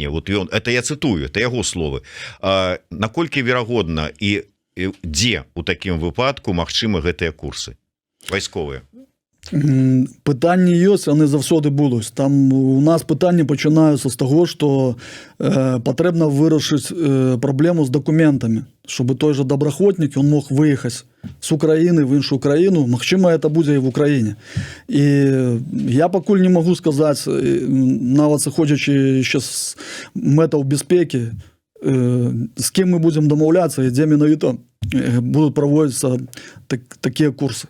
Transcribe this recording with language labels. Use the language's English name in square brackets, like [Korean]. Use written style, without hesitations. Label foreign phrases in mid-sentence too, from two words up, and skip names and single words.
[Russian] Вот это [Belarusian] я цытую, это яго словы. Наколькі верагодна і дзе у такім выпадку магчымы гэтыя курсы вайсковыя? Пытанні ёсць, яны заўсёды будуць. Там у нас пытанні пачынаюцца з таго, што патрэбна вырашыць праблему з дакументамі, [Russian] чтобы той же [Belarusian] добраахвотнік [Russian] он мог [Belarusian] выехаць з Украіны в іншую краіну. Магчыма, это будзе і в Украіне. І я пакуль не магу сказаць, нават сыходзячы яшчэ з мэтаў бяспекі, з кім мы будзем дамаўляцца і дзе менавіта будуць праводзіцца такія курсы.